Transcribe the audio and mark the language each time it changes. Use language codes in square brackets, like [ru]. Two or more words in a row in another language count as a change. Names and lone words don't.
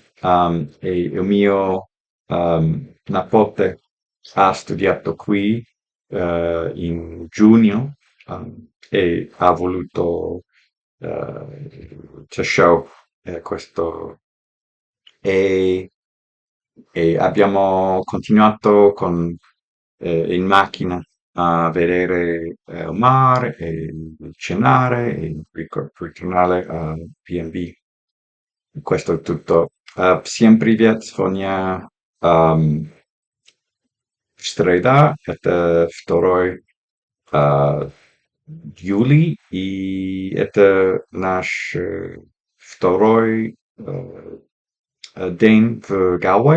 [it] E il mio nipote ha studiato qui in giugno e ha voluto [en] to show [it] questo e e abbiamo continuato in macchina a vedere il mare e cenare e ritornare a B&B. Questo è tutto. [ru] Всем привет, Соня. Ам, Среда — это 2 а, июля, и это наш второй день в Галве.